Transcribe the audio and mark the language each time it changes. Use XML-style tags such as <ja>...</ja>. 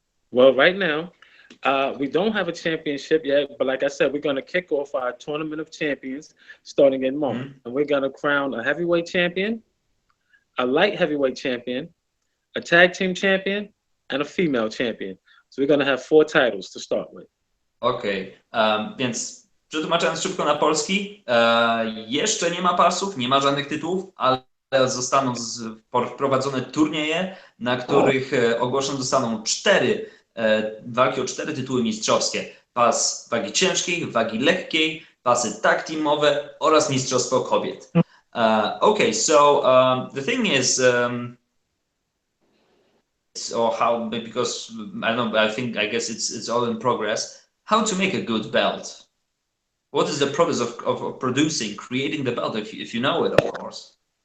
<en>Well, right now, we don't have a championship yet, but like I said, we're going to kick off our tournament of champions starting in March. And we're going to crown a heavyweight champion, a light heavyweight champion, a tag team champion, and a female champion. So we're going to have 4 titles to start with.</en> <pl>Okej, więc przetłumaczając szybko na polski, jeszcze nie ma pasów, nie ma żadnych tytułów, ale zostaną wprowadzone turnieje, na których ogłoszone zostaną 4 walki o 4 tytuły mistrzowskie. Pas wagi ciężkiej, wagi lekkiej, pasy tag teamowe oraz mistrzostwo kobiet.</pl> <en>So the thing is, because I guess it's all in progress. How to make a good belt? What is the process of producing, creating the belt, if you know it, of course?</en>